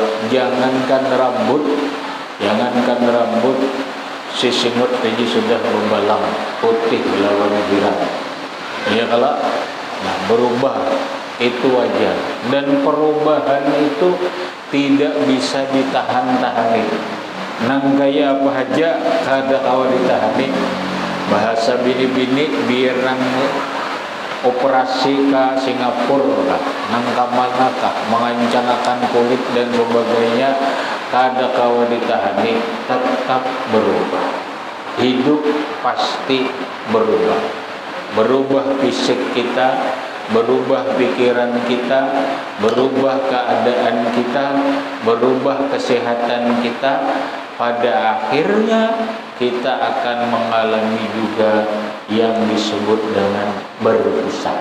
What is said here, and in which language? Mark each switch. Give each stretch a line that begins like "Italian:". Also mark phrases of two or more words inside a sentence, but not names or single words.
Banjar: Jangankan rambut, si singut aja sudah membalang putih lawan biru.
Indonesian: Ya kalau berubah itu wajar, dan perubahan itu tidak bisa ditahan-tahani.
Banjar: Nang gaya apa aja kada kawa ditahani. Bahasa bini-bini biar nang operasi ke Singapura, nang kamana kah mengancanakan kulit dan sebagainya, kada kawa ditahani,
Indonesian: tetap berubah. Hidup pasti berubah fisik kita, berubah pikiran kita, berubah keadaan kita, berubah kesehatan kita. Pada akhirnya kita akan mengalami juga yang disebut dengan berpisah.